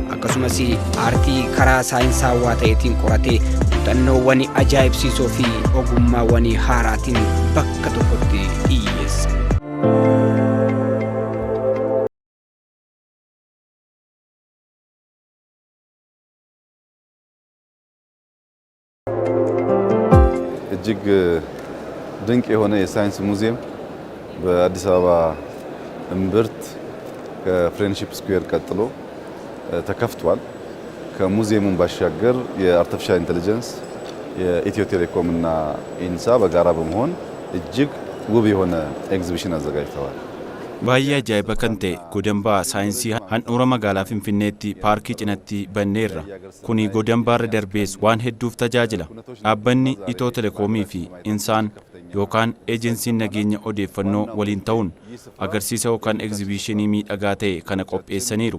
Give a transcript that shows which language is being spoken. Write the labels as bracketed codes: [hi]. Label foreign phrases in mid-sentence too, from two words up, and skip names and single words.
[om] Akkasumas aartii karaa saayinsaawaa ta'eetiin qoratee muuxannoowwan ajaa'ibsiisoo fi ogummaawwan haaraatiin bakka tokkotti dhiyeessa. [am] እጅግ ድንቅ የሆነ የሳይንስ ሙዚየም በአዲስ አበባ እምብርት ከፍሬንድሺፕ ስኩዌር ቀጥሎ ተከፍቷል። ከሙዚየሙን ባሻገር የአርቲፊሻል ኢንተለጀንስ የኢትዮ ቴሌኮም እና ኢንሳ በጋራ በመሆን እጅግ ውብ የሆነ ኤግዚቢሽን አዘጋጅተዋል። [om] Baay'ee ajaa'iba kan ta'e godambaa saayinsii handhuura magaalaa Finfinneetti paarkii cinatti banneerra. Kuni godambaarra darbees waan hedduuf tajaajila. Dhaabbanni Itiyoo Telekoomii fi Insaan yookaan eejensiin nageenya odeeffannoo waliin ta'uun agarsiisa yookaan egzibiishinii miidhagaa ta'e kana qopheessaniiru.